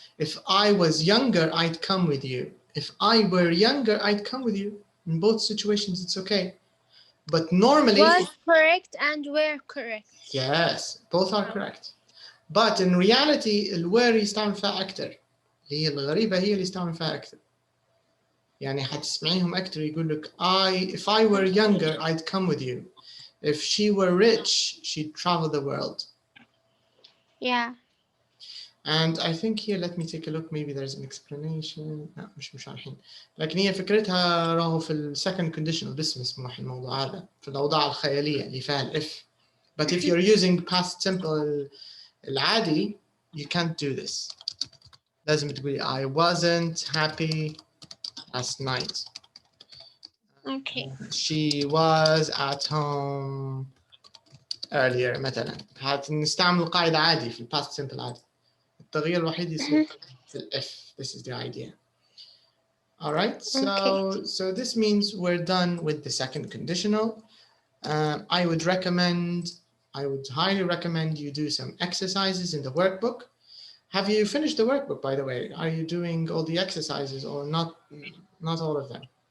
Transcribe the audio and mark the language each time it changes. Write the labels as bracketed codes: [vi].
[en] If I was younger, I'd come with you. If I were younger, I'd come with you. In both situations, it's okay. But normally... Was correct and were correct. Yes, both are correct. But in reality, الwere [ar] يستعمل فيها أكتر. هي الغريبة هي اللي يستعمل فيها أكتر. يعني حتسمعيهم أكتر يقول لك [en] if I were younger, I'd come with you. If she were rich, she'd travel the world. Yeah. And I think here, let me take a look. Maybe there's an explanation. [ar] لا مش عارفين. لكن هي فكرتها راهو في السكند conditional بس مسموح الموضوع هذا في الأوضاع الخيالية اللي فيها الإف. [en] But if you're using past simple العادي, you can't do this. [ar] لازم تقولي [en] I wasn't happy last night. Okay. She was at home earlier مثلا. [ar] هنستعمل قاعدة عادي في past simple عادي. التغيير الوحيد يصير في الإف. [en] This is the idea. All right, so this means we're done with the second conditional. I would highly recommend you do some exercises in the workbook. Have you finished the workbook, by the way? Are you doing all the exercises or not all of them?